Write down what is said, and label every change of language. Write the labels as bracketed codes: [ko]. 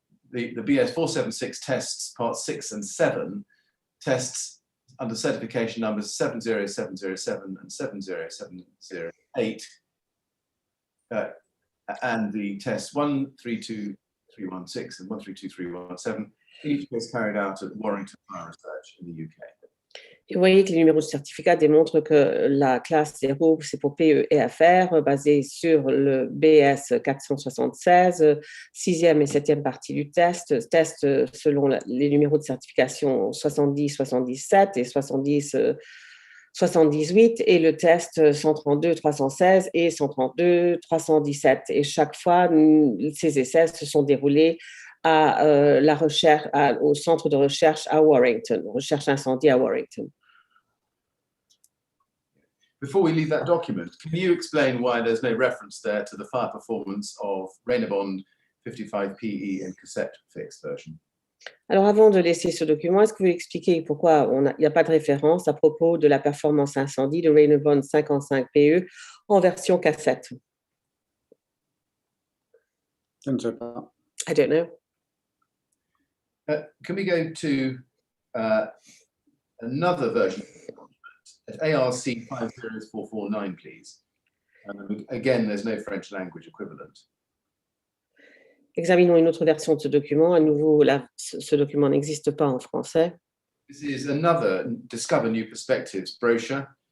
[en] the BS 476 tests, parts 6 and 7, tests under certification numbers 70707 and 70708, and the tests 132316 and 132317, each was carried out at Warrington Fire Research in the UK. [fr] Et vous voyez que les numéros de certificat démontrent que la classe 0, c'est pour PE et FR, basé sur le BS 476, 6e et 7e partie du test selon les numéros de certification 70, 77 et 70, 78, et le test 132, 316 et 132, 317. Et chaque fois, ces essais se sont déroulés à la recherche, au centre de recherche à Warrington, recherche incendie à Warrington. [en] Before we leave that document, can you explain why there's no reference there to the fire performance of Raynaud 55PE in cassette fixed version? [fr] Alors, avant de laisser ce document, est-ce que vous pouvez expliquer pourquoi il n'y a pas de référence à propos de la performance incendie de Raynaud 55PE en version cassette? Je ne sais pas. [en] I don't know. Can we go to another version at ARC 50449, please? Again, there's no French language equivalent. [fr] Examinons une autre version de ce document. À nouveau, ce document n'existe pas en français. [en] This is another Discover New Perspectives brochure.